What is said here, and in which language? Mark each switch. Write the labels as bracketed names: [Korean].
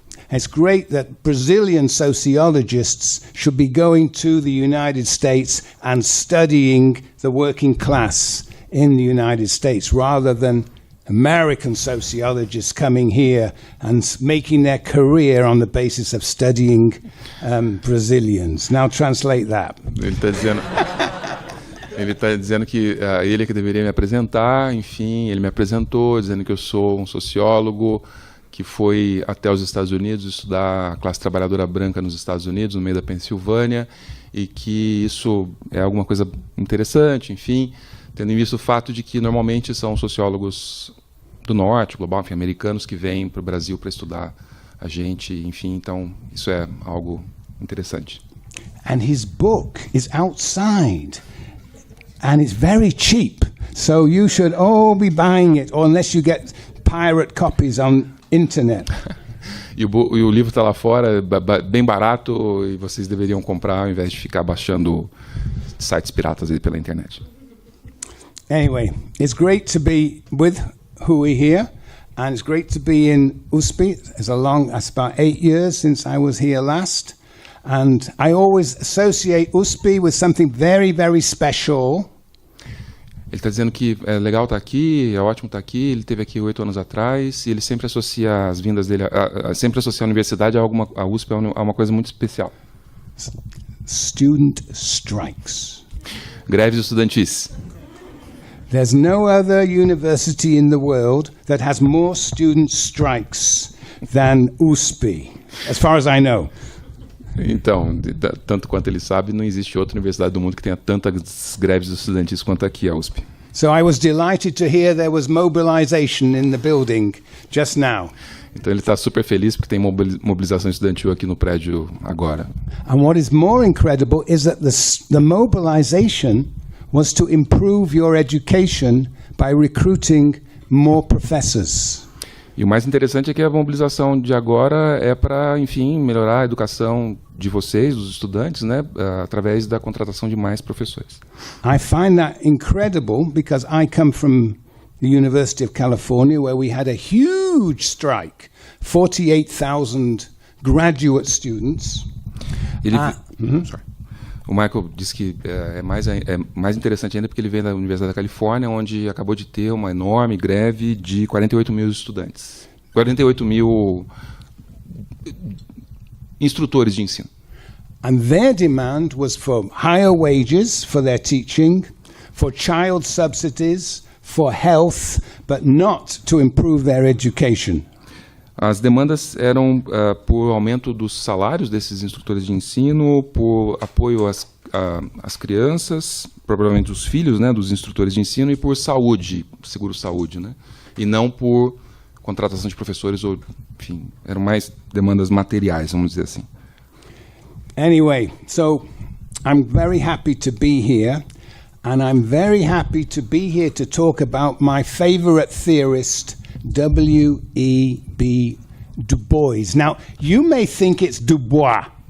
[English] It's great that Brazilian sociologists should be going to the United States and studying the working class in the United States, rather than American sociologists coming here and making their career on the basis of studying Brazilians. Now translate that. [Portuguese] Ele está dizendo que ele é que deveria me apresentar. Enfim, ele me apresentou, dizendo que eu sou um sociólogo que foi até os Estados Unidos estudar a classe trabalhadora branca nos Estados Unidos, no meio da Pensilvânia, e que isso é alguma coisa interessante, enfim, tendo em vista o fato de que normalmente são sociólogos do norte, global, enfim, americanos, que vêm para o Brasil para estudar a gente, enfim, então isso é algo interessante. [English] And his book is outside, and it's very cheap, so you should all be buying it, or unless you get pirate copies on internet. [Portuguese] E o livro está lá fora, bem barato, e vocês deveriam comprar ao invés de ficar baixando sites piratas aí pela internet. [English] Anyway, it's great to be with Hui here, and it's great to be in U.S.P. It's about 8 years since I was here last, and I always associate U.S.P. with something very, very special. [Portuguese] Ele está dizendo que é legal estar aqui, é ótimo estar aqui. Ele esteve aqui 8 anos atrás e ele sempre associa as vindas dele, sempre associa a universidade a USP a uma coisa muito especial. [English] Student strikes. [Portuguese] Greves estudantis. [English] There's no other university in the world that has more student strikes than USP, as far as I know. [Portuguese] Então, tanto quanto ele sabe, não existe outra universidade do mundo que tenha tantas greves estudantis quanto aqui a USP. [English] So I was delighted to hear there was mobilization in the building just now. [Portuguese] Então ele está super feliz porque tem mobilização estudantil aqui no prédio agora. [English] And what is more incredible is that the mobilization was to improve your education by recruiting more professors. [Portuguese] E o mais interessante é que a mobilização de agora é para, enfim, melhorar a educação de vocês, dos estudantes, né, através da contratação de mais professores. [English] I find that incredible because I come from the University of California where we had a huge strike, 48,000 graduate students. [Portuguese] O Michael disse que é mais interessante ainda porque ele vem da Universidade da Califórnia, onde acabou de ter uma enorme greve de 48 mil estudantes. 48 mil instrutores de ensino. [English] And their demand was for higher wages for their teaching, for child subsidies, for health, but not to improve their education. [Portuguese] As demandas eram por aumento dos salários desses instrutores de ensino, por apoio às crianças, provavelmente os filhos, né, dos instrutores de ensino, e por saúde, seguro-saúde, né, e não por contratação de professores, ou, enfim, eram mais demandas materiais, vamos dizer assim. [English] Anyway, so I'm very happy to be here, and I'm very happy to be here to talk about my favorite theorist, W.E.B Du Bois. Now, you may think it's Du Bois.